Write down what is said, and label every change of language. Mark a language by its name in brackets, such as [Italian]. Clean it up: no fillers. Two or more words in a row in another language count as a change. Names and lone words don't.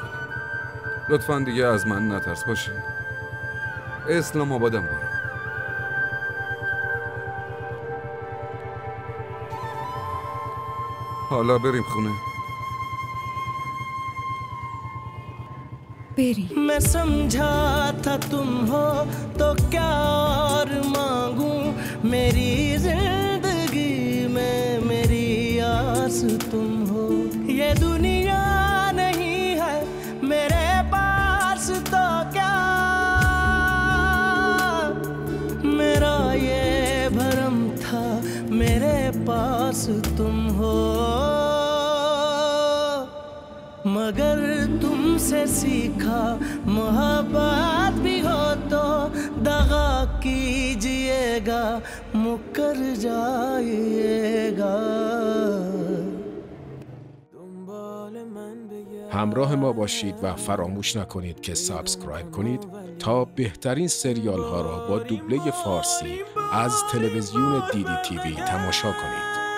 [Persian] لطفاً دیگه از من نترس باشه. اسلام آبادم برو. حالا بریم خونه. بریم. [Urdu] میں سمجھا تھا تم ہو تو کیا اور مانگوں میری زندگی میں میری آس تم ہو یہ دنیا نہیں ہے میرے پاس تو کیا میرا یہ بھرم تھا میرے پاس تم ہو مگر تم سے سیکھا محبت بھی ہو تو دغا کیجیے گا مکر جائیے گا [Persian] همراه ما باشید و فراموش نکنید که سابسکرایب کنید تا بهترین سریال ها را با دوبله فارسی از تلویزیون دیدی تیوی تماشا کنید.